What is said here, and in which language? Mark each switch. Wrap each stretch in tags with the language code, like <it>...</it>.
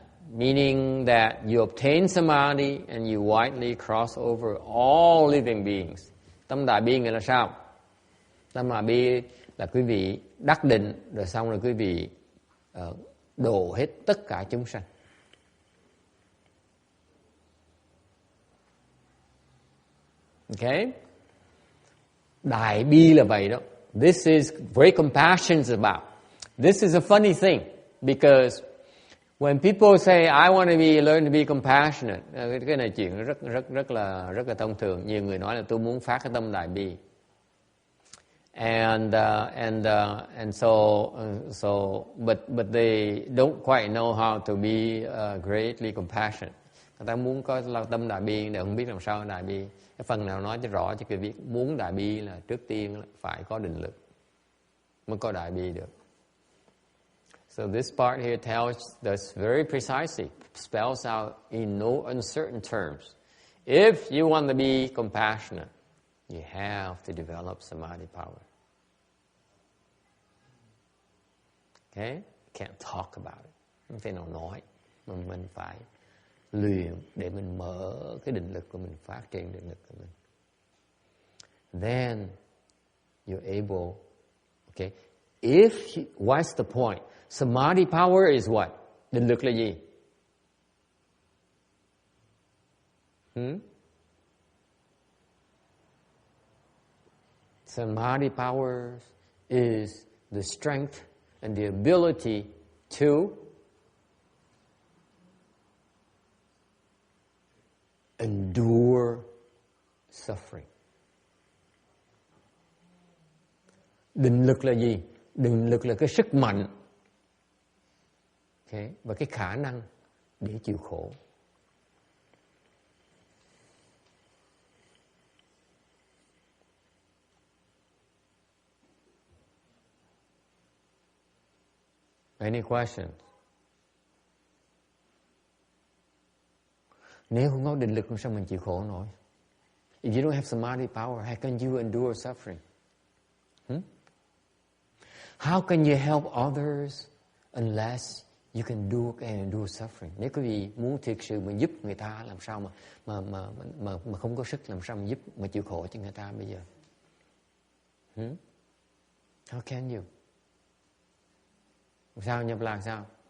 <en>Meaning that you obtain samadhi and you widely cross over all living beings.</en> <vi>Tâm đại bi nghĩa là sao? Tâm đại bi là quý vị đắc định, rồi xong rồi quý vị độ hết tất cả chúng sanh. Okay? Đại bi là vậy đó.</vi> <en>This is very compassion is about. This is a funny thing because when people say I want to learn to be compassionate,</en> <vi>cái này chuyện rất là thông thường. Nhiều người nói là tôi muốn phát cái tâm đại bi.</vi> <en>And so but they don't quite know how to be greatly compassionate.</en> <vi>Người ta muốn có tâm đại bi để không biết làm sao đại bi. Cái phần nào nói cho rõ cho cái việc muốn đại bi là trước tiên là phải có định lực mới có đại bi được.</vi> <en>So this part here tells us very precisely, spells out in no uncertain terms. If you want to be compassionate, you have to develop samadhi power. Okay? Can't talk about it.</en> <vi>Không thể nào nói. Mà mình phải luyện để mình mở cái định lực của mình, phát triển định lực của mình.</vi> <en>Then you're able, okay? What's the point? Samadhi power is what?</en> <vi>Định lực là gì?</vi> <en>Samadhi power is the strength and the ability to endure suffering.</en> <vi>Định lực là gì? Định lực là cái sức mạnh, okay, và cái khả năng để chịu khổ.</vi> <en>Any questions?</en> <vi>Nếu không có định lực, sao mình chịu khổ nổi?</vi> <en>If you don't have samadhi power, how can you endure suffering? How can you help others unless you can do suffering?</en> <vi>Nếu quý vị muốn thiệt sự mà giúp người ta, làm sao mà không có sức, làm sao mà giúp mà chịu khổ cho người ta bây giờ?</vi> <en>How can you?</en> <vi>Sao nhập lạc sao?</vi>